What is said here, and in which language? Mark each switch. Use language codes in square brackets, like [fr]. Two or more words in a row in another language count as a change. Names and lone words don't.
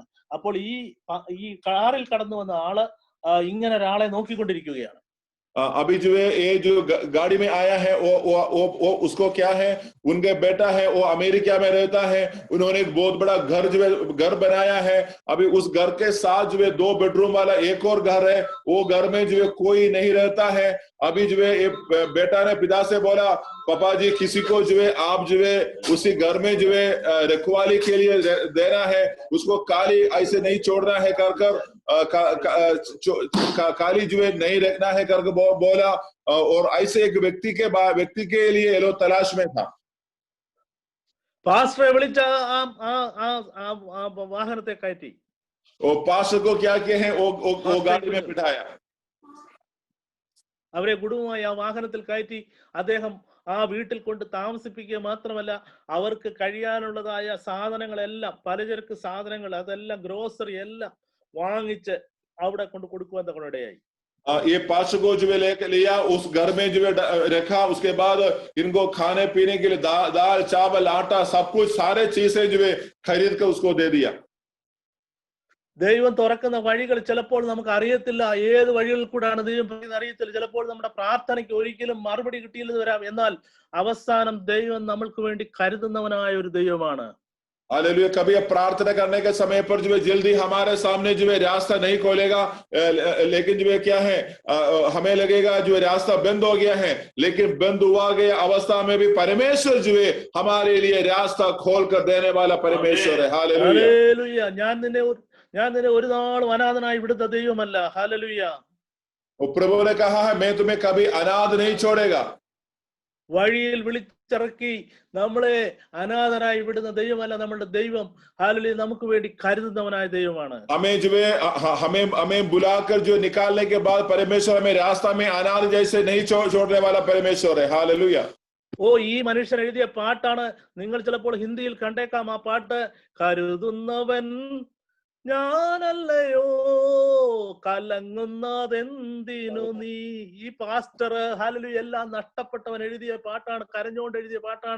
[ml] അപ്പോൾ ഈ കാറിൽ കടന്നു വന്ന ആള് ഇങ്ങനെ ഒരാളെ നോക്കിക്കൊണ്ടിരിക്കുകയാണ്. [hi] अभी जो है ये जो गाड़ी में आया है वो उसको क्या है, उनके बेटा है, वो अमेरिका में रहता है, उन्होंने एक बहुत बड़ा घर बनाया है। अभी उस घर के साथ जो है 2 बेडरूम वाला एक और घर है, वो घर में जो है कोई नहीं रहता है। अभी जो है बेटा ने पिता से बोला, पापा जी किसी को जो है आप जो है उसी घर में जो है रखवाली के लिए देना है, उसको काली ऐसे नहीं छोड़ना है कर काली जो है नहीं रखना है करके बोला। और ऐसे एक व्यक्ति के लिए ये लोग तलाश में था। [ml] പാസ്റ്ററെ വിളിച്ച വാഹനത്തെ കയറ്റി [hi] और पास्टर को क्या किया है, वो गाड़ी में बिठाया, [ml] അവരെ കുടുംബമായി ആ വാഹനത്തിൽ കയറ്റി അദ്ദേഹം ആ വീട്ടിൽ കൊണ്ട് താമസിപ്പിക്കുക മാത്രമല്ല, അവർക്ക് കഴിയാനുള്ളതായ സാധനങ്ങളെല്ലാം, പലചരക്ക് സാധനങ്ങൾ, അതെല്ലാം ഗ്രോസറി എല്ലാം വാങ്ങിച്ച് അവിടെ കൊണ്ട് കൊടുക്കുവാൻ തക്കനിടയായി. [hi] ये पास्टर को जो है लेकर लिया, उस घर में जो है रखा, उसके बाद इनको खाने पीने के लिए दाल चावल आटा सब कुछ सारे चीजें जो है खरीद कर उसको दे दिया। [ml] ദൈവം തുറക്കുന്ന വഴികൾ ചിലപ്പോൾ നമുക്ക് അറിയത്തില്ല, ഏത് വഴികളിൽ കൂടാണ് ദൈവം പറയുന്നത് അറിയത്തില്ല. ചിലപ്പോൾ നമ്മുടെ പ്രാർത്ഥനയ്ക്ക് ഒരിക്കലും മറുപടി കിട്ടിയില്ലെന്ന് വരാം, എന്നാൽ അവസാനം ദൈവം നമ്മൾക്ക് വേണ്ടി കരുതുന്നവനായ ഒരു ദൈവമാണ്. [hi] हालेलुया। कभी प्रार्थना करने के समय पर जो है जल्दी हमारे सामने जो है रास्ता नहीं खोलेगा, लेकिन जो है क्या है, हमें लगेगा जो है रास्ता बंद हो गया है, लेकिन बंद हुआ गया अवस्था में भी परमेश्वर जो है हमारे लिए रास्ता खोल कर देने वाला परमेश्वर है। हालेलुया। [ml] ഞാൻ നിന്നെ ഒരു നാളും അനാഥനായി വിടുന്ന ദൈവമല്ല. [hi] हालेलुया। प्रभु ने कहा है, मैं तुम्हें कभी अनाथ नहीं छोड़ेगा। [ml] വഴിയിൽ വിളിച്ചിറക്കി നമ്മളെ അനാഥരായി വിടുന്ന ദൈവമല്ല നമ്മളുടെ ദൈവം. हालेलुया। നമുക്ക് വേണ്ടി കരുതുന്നവനായ ദൈവമാണ്. [hi] हमें बुलाकर जो निकालने के बाद परमेश्वर हमें रास्ता में अनाथ जैसे नहीं छोड़ने वाला परमेश्वर है। हालेलुया। [ml] ഈ മനുഷ്യൻ എഴുതിയ പാട്ടാണ്, നിങ്ങൾ ചിലപ്പോൾ ഹിന്ദിയിൽ കണ്ടേക്കാം ആ പാട്ട്. കരുതുന്നവൻ ഞാനല്ലയോ കലങ്ങുന്നതെന്തിനു നീ. ഈ പാസ്റ്റർ ഹല്ലേലൂയ എല്ലാം നഷ്ടപ്പെട്ടവൻ എഴുതിയ പാട്ടാണ്, കരഞ്ഞുകൊണ്ട് എഴുതിയ പാട്ടാണ്.